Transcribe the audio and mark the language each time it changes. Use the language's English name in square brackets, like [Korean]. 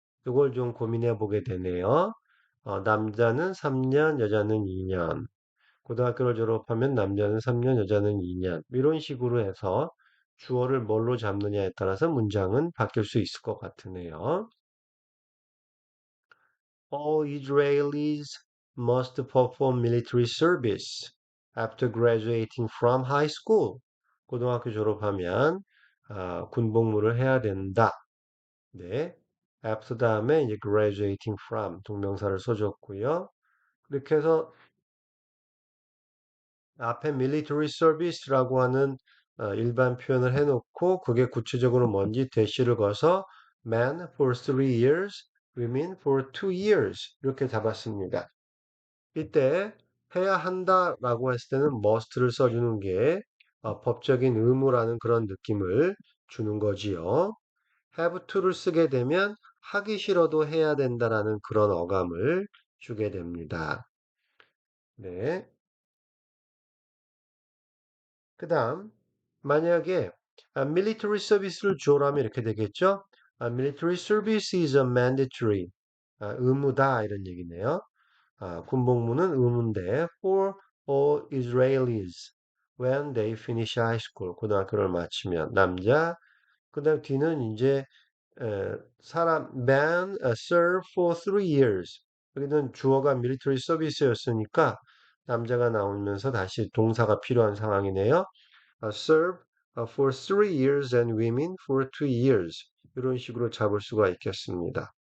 [Korean] 이걸 좀 고민해 보게 되네요. 남자는 3년, 여자는 2년. 고등학교를 졸업하면 남자는 3년, 여자는 2년. 이런 식으로 해서 주어를 뭘로 잡느냐에 따라서 문장은 바뀔 수 있을 것 같으네요. [English] All Israelis must perform military service after graduating from high school. [Korean] 고등학교 졸업하면 군복무를 해야 된다. 네. after 다음에 이제 graduating from 동명사를 써줬고요. 이렇게 해서 앞에 military service라고 하는 일반 표현을 해놓고 그게 구체적으로 뭔지 대시를 거서 [English] men for 3 years, women for 2 years [Korean] 이렇게 잡았습니다. 이때 해야 한다라고 했을 때는 must를 써주는 게 법적인 의무라는 그런 느낌을 주는 거지요. have to를 쓰게 되면 하기 싫어도 해야 된다라는 그런 어감을 주게 됩니다. 네. 그 다음, 만약에 military service를 주어라면 이렇게 되겠죠? [English] military service is a mandatory. [Korean] 의무다 이런 얘기네요. 군복무는 의무인데 [English] for all Israelis when they finish high school [Korean] 고등학교를 마치면 남자 그다음 뒤는 이제 사람 [English] man serve for 3 years [Korean] 여기는 주어가 military service였으니까 남자가 나오면서 다시 동사가 필요한 상황이네요. [English] serve for 3 years and women for 2 years [Korean] 이런 식으로 잡을 수가 있겠습니다.